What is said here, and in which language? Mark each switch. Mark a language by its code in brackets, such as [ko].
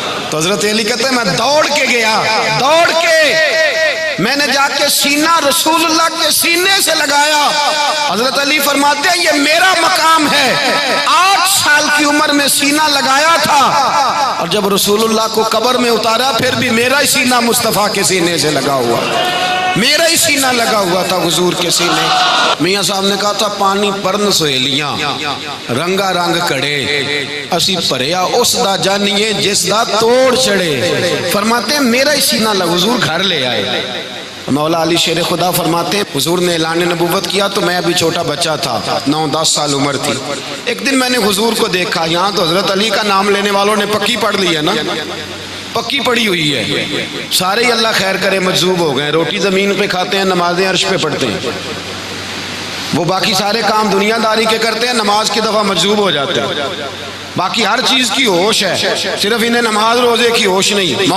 [ur] تو حضرت علی کہتے ہیں میں دوڑ کے گیا, دوڑ کے میں نے جا کے سینہ رسول اللہ کے سینے سے لگایا. حضرت علی فرماتے ہیں یہ میرا مقام ہے, 8 سال کی عمر میں سینہ لگایا تھا, اور جب رسول اللہ کو قبر میں اتارا پھر بھی میرا ہی سینہ مصطفیٰ کے سینے سے لگا ہوا, میرا ہی سینہ لگا ہوا تھا حضور کے سینے. [pa] میاں صاحب نے کہا تھا پانی پرن سہیلیاں رنگا رنگ کڑے, اسی پریا اس دا جانیے جس دا توڑ چڑے. [ur] فرماتے ہیں میرا ہی سینہ لگا, حضور گھر لے آئے. مولا علی شیر خدا فرماتے ہیں حضور نے اعلان نبوت کیا تو میں ابھی چھوٹا بچہ تھا, 9-10 سال عمر تھی. ایک دن میں نے حضور کو دیکھا, یہاں تو حضرت علی کا نام لینے والوں نے پکی پڑھ لی ہے نا, پکی پڑی ہوئی ہے, سارے ہی اللہ خیر کرے مجذوب ہو گئے, روٹی زمین پہ کھاتے ہیں, نمازیں عرش پہ پڑھتے ہیں, وہ باقی سارے کام دنیا داری کے کرتے ہیں, نماز کی دفعہ مجذوب ہو جاتے ہیں, باقی ہر چیز کی ہوش ہے, صرف انہیں نماز روزے کی ہوش نہیں.